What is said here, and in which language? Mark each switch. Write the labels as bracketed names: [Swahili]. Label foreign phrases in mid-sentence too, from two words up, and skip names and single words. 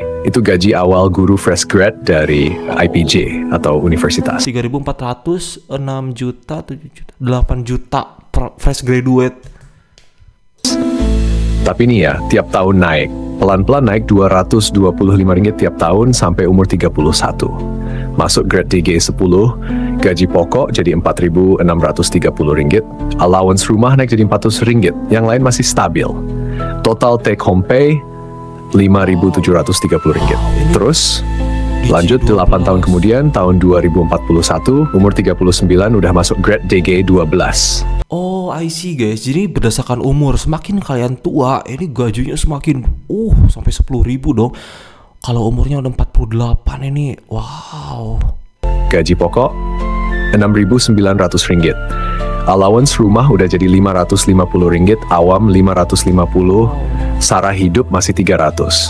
[Indonesian] Itu gaji awal guru [English] fresh grad [Indonesian] dari IPJ atau universitas. 3.400, 6 juta, 7 juta, 8 juta per [English] fresh graduate. [Indonesian] Tapi nih ya, tiap tahun naik. Pelan-pelan naik 225 ringgit tiap tahun sampai umur 31. Masuk grade DG 10, gaji pokok jadi 4.630 ringgit. Allowance rumah naik jadi 400 ringgit. Yang lain masih stabil. Total [English] take home pay [Indonesian] 5.730 ringgit. Terus lanjut 8 tahun kemudian, tahun 2041, umur 39 udah masuk grade DG 12. [English] Oh, I see guys. [Indonesian] Jadi berdasarkan umur, semakin kalian tua, ini gajinya semakin sampai 10.000 dong. Kalau umurnya udah 48 ini, wow. Gaji pokok 6.900 ringgit. Allowance rumah udah jadi 550 ringgit, awam 550, sara hidup masih 300.